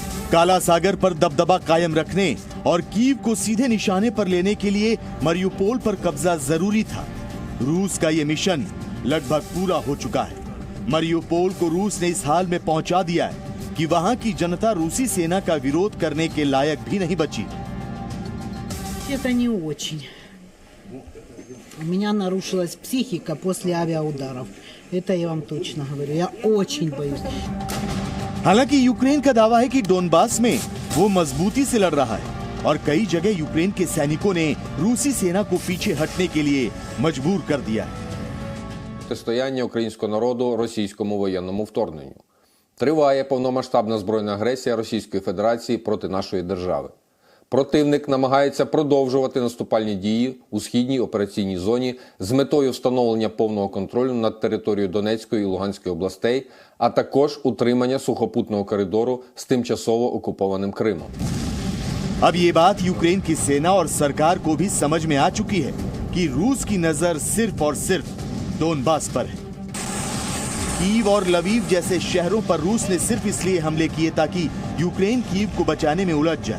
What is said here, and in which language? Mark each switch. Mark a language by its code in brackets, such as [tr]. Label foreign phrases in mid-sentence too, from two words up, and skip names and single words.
[hi] काला सागर पर दबदबा कायम रखने और कीव को सीधे निशाने पर लेने के लिए मरियुपोल पर कब्जा जरूरी था। रूस का ये मिशन लगभग पूरा हो चुका है। मरियुपोल को रूस ने इस हाल में पहुंचा दिया है कि वहां की जनता रूसी सेना का विरोध करने के लायक भी नहीं बची। [ru] Это не очень. У меня нарушилась психика после авиаударов. Это я вам точно говорю. Я очень боюсь. [hi] हालांकि यूक्रेन का दावा है कि डोनबास में वो मजबूती से लड़ रहा है और कई जगह यूक्रेन के सैनिकों ने रूसी सेना को पीछे हटने के लिए मजबूर कर दिया है। [uk] Протистояння українського народу російському воєнному вторгненню. Триває повномасштабна збройна агресія Російської Федерації проти нашої держави. Противник намагається продовжувати наступальні дії у східній операційній зоні з метою встановлення повного контролю над територією Донецької і Луганської областей, а також утримання сухопутного коридору з тимчасово окупованим Кримом. [hi] अब ये बात यूक्रेन की सेना और सरकार को भी समझ में आ चुकी है कि रूस की नजर सिर्फ और सिर्फ डोनबास पर है। कीव और लवीव जैसे शहरों पर रूस ने सिर्फ इसलिए हमले किए ताकि यूक्रेन कीव को बचाने में उलझ जाए।